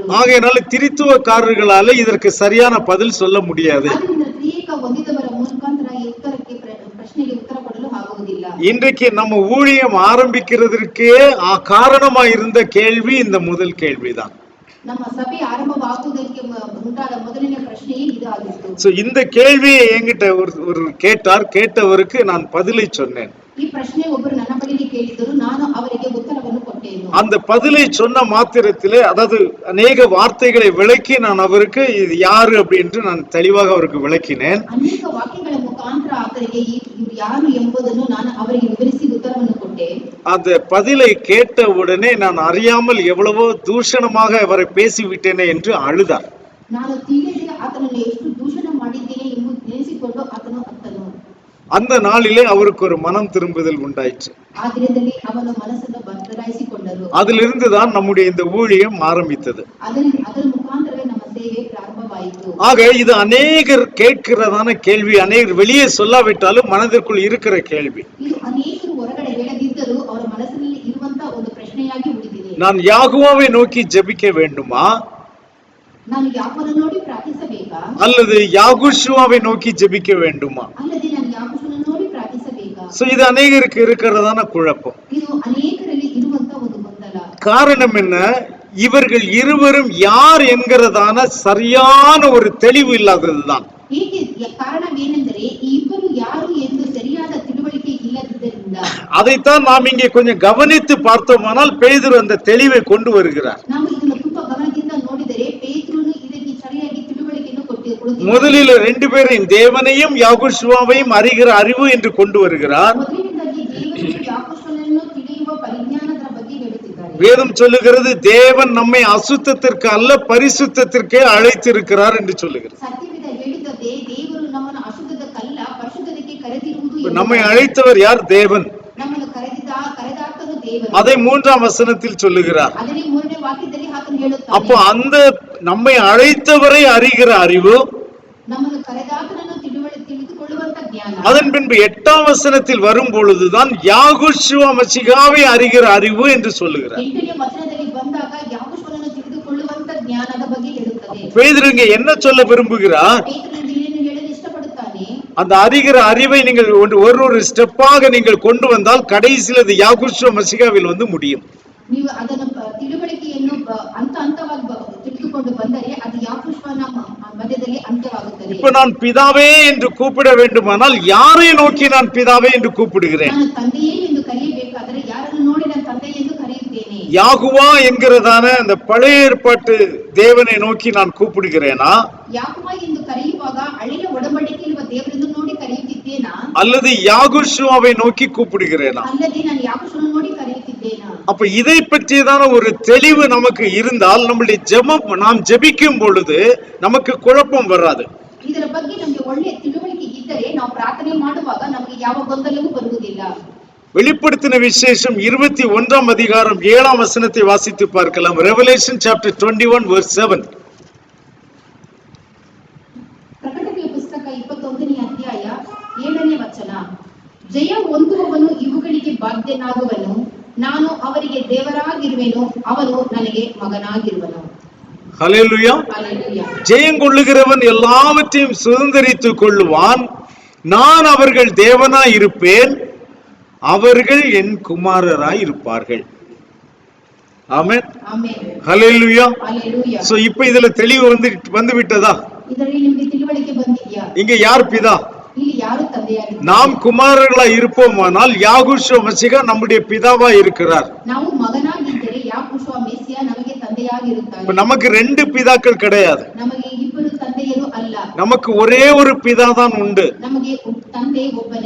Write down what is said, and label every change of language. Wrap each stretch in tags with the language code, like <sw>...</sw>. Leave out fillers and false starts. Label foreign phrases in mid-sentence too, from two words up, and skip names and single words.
<ta>ஆகையினால திரித்துவக்காரர்களால இதற்கு சரியான பதில் சொல்ல முடியாது.</ta> <kn>ಆದ್ದರಿಂದ ತ್ರಿಯೇಕ ಹೊಂದಿದವರ ಮುಖಾಂತರ ಈ ಪ್ರಶ್ನೆಗೆ ಉತ್ತರ ಕೊಡಲು ಆಗುವುದಿಲ್ಲ.</kn> <ta>இன்றைக்கு நம்ம ஊழியம் ஆரம்பிக்கிறதுக்கே காரணமா இருந்த கேள்வி இந்த முதல் கேள்விதான்.</ta> <kn>ನಮ್ಮ ಸಭೆ ಆರಂಭವಾಗುವುದಕ್ಕೆ ಉಂಟಾದ ಮೊದಲನೇ ಪ್ರಶ್ನೆಯೇ ಇದಾಗಿತ್ತು.</kn> <ta>சோ இந்த கேள்வியை என்கிட்ட ஒரு கேட்டவருக்கு நான் பதிலை சொன்னேன்.</ta> <kn>ಈ ಪ್ರಶ್ನೆ ಒಬ್ಬರು ನನ್ನ ಬಳಿಗೆ ಕೇಳಿದರು, ನಾನು ಅವರಿಗೆ ಉತ್ತರವನ್ನು ಕೊಟ್ಟೆನು.</kn> <ta>அந்த பதிலை சொன்ன மாத்திரத்திலே, அதாவது அநேக வார்த்தைகளை விளக்கி நான் அவருக்கு இது யாரு அப்படின்னு நான் தெளிவாக அவருக்கு விளக்கினேன்.</ta> <kn>ಅನೇಕ ವಾಕ್ಯಗಳ ಮುಖಾಂತರ ಆತನಿಗೆ ಇವರು ಯಾರು ಎಂಬುದನ್ನು ನಾನು ಅವರಿಗೆ ವಿವರಿಸಿ ಉತ್ತರವನ್ನು ಕೊಟ್ಟೆ.</kn> <ta>அந்த பதிலை கேட்ட உடனே நான் அறியாமல் எவ்வளவோ தூஷணமாக அவரை பேசிவிட்டேனே என்று அழுதார்.</ta> <kn>ನಾನು ತಿಳಿಯದೆ ಆತನನ್ನು ಎಷ್ಟು ದೂಷಣ ಮಾಡಿದ್ದೇನೆ ಎಂಬುದು ನೆನೆಸಿಕೊಂಡು ಆತನು ಅತ್ತನು.</kn> <ta>அந்த நாளிலே அவருக்கு ஒரு மனம் திரும்புதல் உண்டாயிற்று.</ta> <kn>ಆ ದಿನದಲ್ಲಿ ಅವನ ಮನಸ್ಸನ್ನು ಬದಲಾಯಿಸಿಕೊಂಡರು.</kn> <ta>அதிலிருந்துதான் நம்முடைய இந்த ஊழியம் ஆரம்பித்தது.</ta> <kn>ಅದರ ಮುಖಾಂತರವೇ ನಮ್ಮ ಸೇವೆ ಪ್ರಾರಂಭವಾಯಿತು.</kn> <ta>ஆக இது அநேகர் கேட்கிறதான கேள்வி, அநேகர் வெளியே சொல்லாவிட்டாலும் மனதிற்குள் இருக்கிற கேள்வி.</ta> <kn>ಇದು ಅನೇಕರು ಹೊರಗಡೆ ಹೇಳದಿದ್ದರೂ ಅವರ ಮನಸ್ಸಿನಲ್ಲಿ ಇರುವಂತ ಒಂದು ಪ್ರಶ್ನೆಯಾಗಿ ಉಳಿದಿದೆ.</kn> <ta>நான் யாகுவாவை நோக்கி ஜெபிக்க வேண்டுமா,</ta> <kn>ನಾನು ಯಾಕೋನ ನೋಡಿ ಪ್ರಾರ್ಥಿಸಬೇಕಾ,</kn> <ta>அல்லது யாகுஷுவாவை நோக்கி ஜெபிக்க வேண்டுமா?</ta> <kn>ಅಲ್ಲದೆ ನಾನು ಯಾಕೋನ ನೋಡಿ ಪ್ರಾರ್ಥಿಸಬೇಕಾ?</kn> <ta>சோ இது அநேகருக்கு இருக்கிறதான குழப்பம்.</ta> <kn>ಇದು ಅನೇಕರಲ್ಲಿ ಇರುವಂತ ಒಂದು ಗೊಂದಲ.</kn> <ta>காரணம் என்ன? இவர்கள் இருவரும் யார் என்கிறதான சரியான ஒரு தெளிவு இல்லாததுதான்.</ta> <kn>காரணவேನೆಂದರೆ ಈ ಇಬ್ಬರು ಯಾರು ಎಂದು ಸರಿಯಾದ ತಿಳುವಳಿಕೆ ಇಲ್ಲದಿದ್ದರಿಂದ.</kn> <ta>அதைத்தான் நாம் இங்கே கொஞ்சம் கவனித்து பார்த்தோமானால் பேதுரு அந்த தெளிவை கொண்டு வருகிறார்.</ta> <kn>ನಾವು ಇದನ್ನು ತುಂಬಾ ಗಮನದಿಂದ ನೋಡಿದರೆ ಪೇತ್ರನು ಇದಕ್ಕೆ ಸರಿಯಾಗಿ ತಿಳುವಳಿಕೆಯನ್ನು ಕೊಟ್ಟಿರುತ್ತಾರೆ.</kn> <ta>முதலில் ரெண்டு பேரையும், தேவனையும் யாகுஷுவாவையும் அறிகிற அறிவு என்று கொண்டு வருகிறார்.</ta> <kn>ಮೊದಲಿನಿಂದಾಗಿ ದೇವರನ್ನು ಯಾಕೋಬನನ್ನು ತಿಳಿಯುವ ಪರಿಜ್ಞಾನದ ಬಗ್ಗೆ ಹೇಳುತ್ತಿದ್ದಾರೆ.</kn> <ta>வேதம் சொல்லுகிறது தேவன் நம்மை அசுத்தத்திற்கு அல்ல பரிசுத்தத்திற்கே அழைத்திருக்கிறார் என்று சொல்லுகிறது.</ta> <kn>ಸತ್ಯವಿದ ಹೇಳಿದ್ದೇ ದೇವರು ನಮ್ಮನ್ನು ಅಶುದ್ಧದಕ್ಕಲ್ಲ ಪರಿಶುದ್ಧತೆಗೆ ಕರೆದಿರುವುದು.</kn> <ta>நம்மை அழைத்தவர் யார்? தேவன்.</ta> <kn>ನಮ್ಮನ್ನು ಕರೆದಾತನು ದೇವರು.</kn> <ta>அதை 3ஆம் வசனத்தில் சொல்லுகிறார்.</ta> <kn>ಅದರಲ್ಲಿ 3ನೇ ವಾಕ್ಯದಲ್ಲಿ ಆತನು ಹೇಳುತ್ತಾನೆ.</kn> <ta>அப்போ அந்த நம்மை அழைத்தவரை அறிகிற அறிவு,</ta> <kn>ನಮ್ಮನ್ನು ಕರೆದಾತನನ್ನು ತಿಳಿದುಕೊಳ್ಳುವಂತ ಜ್ಞಾನ,</kn> <ta>அதன் பின்பு 8ஆம் வசனத்தில் வரும் பொழுதுதான் யாகுஷுவா மசிகாவை அறிகிற அறிவு என்று சொல்லுகிறார்.</ta> <kn>8ನೇ ವಚನದಲ್ಲಿ ಬಂದಾಗ ಯಾಕೋಬನನ್ನು ತಿಳಿದುಕೊಳ್ಳುವಂತ ಜ್ಞಾನದ ಬಗ್ಗೆ ಹೇಳುತ್ತದೆ.</kn> <ta>பேதுரு இங்க என்ன சொல்ல விரும்புகிறார்?</ta> <kn>ಪೇತ್ರನು ಏನು ಹೇಳಲು ಇಷ್ಟಪಡುತ್ತಾನೆ?</kn> <ta>அந்த அறிகிற அறிவை நீங்கள் ஒரு ஸ்டெப்பாக நீங்கள் கொண்டு வந்தால் கடைசியில் அது யாகுஷுவா மசிகாவில் வந்து முடியும்.</ta> <kn>ನೀವು ಅದನ್ನು ತಿಳುವಳಿಕೆಯನ್ನು ಹಂತವಾಗಿ ತಿಳಿದುಕೊಂಡು ಬಂದರೆ ಅದು ಯಾಕೋಬನ ಮಧ್ಯದಲ್ಲಿ ಅಂತ್ಯವಾಗುತ್ತದೆ.</kn> <ta>இப்ப நான் பிதாவே என்று கூப்பிட வேண்டுமானால் யாரை நோக்கி நான் பிதாவே என்று கூப்பிடுகிறேன்?</ta> <kn>ನಾನು ತಂದೆಯೇ ಎಂದು ಕರೆಯಬೇಕಾದರೆ ಯಾರನ್ನು ನೋಡಿ ನಾನು ತಂದೆ ಎಂದು ಕರೆಯುತ್ತೇನೆ.</kn> <ta>யாகுவா என்கிறதான அந்த பழைய ஏற்பாட்டு தேவனை நோக்கி நான் கூப்பிடுகிறேனா,</ta> <kn>ಯಾಕೋಬ ಎಂದು ಕರೆಯುವಾಗ ಹಳೆಯ ಒಡಂಬಡಿಕೆ ಇರುವ ದೇವರನ್ನು ನೋಡಿ ಕರೆಯುತ್ತಿದ್ದೇನಾ,</kn> <ta>அல்லது யாகுஷுவாவை நோக்கி கூப்பிடுகிறேனா?</ta> <kn>ಅಲ್ಲದೆ ನಾನು ಯಾಕೋಬನನ್ನು ನೋಡಿ ಕರೆಯುತ್ತಿದ್ದೇನಾ?</kn> <ta>அப்ப இதை பற்றியதான ஒரு தெளிவு நமக்கு இருந்தால் நம்முடைய ஜெபம், நாம் ஜெபிக்கும் பொழுது நமக்கு குழப்பம் வராது.</ta> <kn>ಇದರ ಬಗ್ಗೆ ನಮಗೆ ಒಳ್ಳೆಯ ತಿಳುವಳಿಕೆ ಇದ್ದರೆ ನಾವು ಪ್ರಾರ್ಥನೆ ಮಾಡುವಾಗ ನಮಗೆ ಯಾವ ಗೊಂದಲವೂ ಬರುವುದಿಲ್ಲ.</kn> <ta>வெளிப்படுத்தின விசேஷம் 21ஆம் அதிகாரம் 7ஆம் வசனத்தை வாசித்து பார்க்கலாம்.</ta> <en>Revelation Chapter 21 verse 7.</en> <kn>ಪ್ರಕಟಣೆಯ ಪುಸ್ತಕ 21ನೇ ಅಧ್ಯಾಯ 7ನೇ ವಚನ. ಜಯ ಹೊಂದುವವನು ಇವುಗಳಿಗೆ ಬಾಧ್ಯನಾಗುವನು, ನಾನು ಅವರಿಗೆ ದೇವರಾಗಿರುವೆನು, ಅವನು ನನಗೆ ಮಗನಾಗಿರುವನು.</kn> <ta>ஹல்லேலூயா. ஹல்லேலூயா. ஜெயம் கொள்ளுகிறவன் எல்லாவற்றையும் சுதந்தரித்துக் கொள்ளுவான், நான் அவர்கள் தேவனாய் இருப்பேன், அவர்கள் என் குமாரராய் இருப்பார்கள். ஆமென். ஆமென். ஹல்லேலூயா. ஹல்லேலூயா. சோ இப்போ இதுல தெளிவு வந்து விட்டதா?</ta> <kn>ಇದರಲ್ಲಿ ನಿಮಗೆ ತಿಳುವಳಿಕೆ ಬಂದಿದ್ಯಾ?</kn> <ta>இங்க யார் பிதா?</ta> <kn>ಇಲ್ಲಿ ಯಾರು ತಂದೆಯಾಗಿದ್ದಾರೆ?</kn> <ta>நாம் குமாரர்களாய் இருப்போமானால் யாகுஷுவா மசிகா நம்முடைய பிதாவா இருக்கிறார்.</ta> <kn>ನಾವು ಮಗನಾಗಿದ್ದರೆ ಯಾಕೋಬ ಮೆಸ್ಸಿಯ ನಮಗೆ ತಂದೆಯಾಗಿರುತ್ತಾನೆ.</kn> <ta>இப்ப நமக்கு ரெண்டு பிதாக்கள் கிடையாது.</ta> <kn>ನಮಗೆ ಇಬ್ಬರು ತಂದೆಯರು ಅಲ್ಲ,</kn> <ta>நமக்கு ஒரே ஒரு பிதா தான் உண்டு.</ta> <kn>ನಮಗೆ ತಂದೆ ಒಬ್ಬನೇ.</kn>